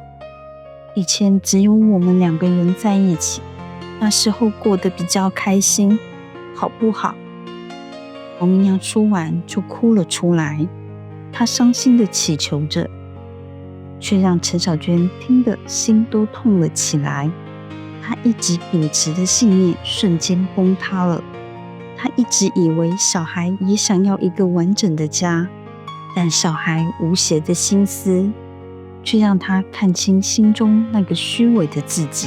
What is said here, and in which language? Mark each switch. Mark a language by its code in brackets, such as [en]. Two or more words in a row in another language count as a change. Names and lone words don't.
[zh] 以前只有我們2個人在一起，那時候過得比較開心，好不好？王明陽說完就哭了出來，他傷心地祈求着，卻讓陳小娟聽得心都痛了起來。她一直秉持的信念瞬間崩塌了。她一直以為小孩也想要一個完整的家，但小孩無邪的心思，卻讓她看清心中那個虛偽的自己。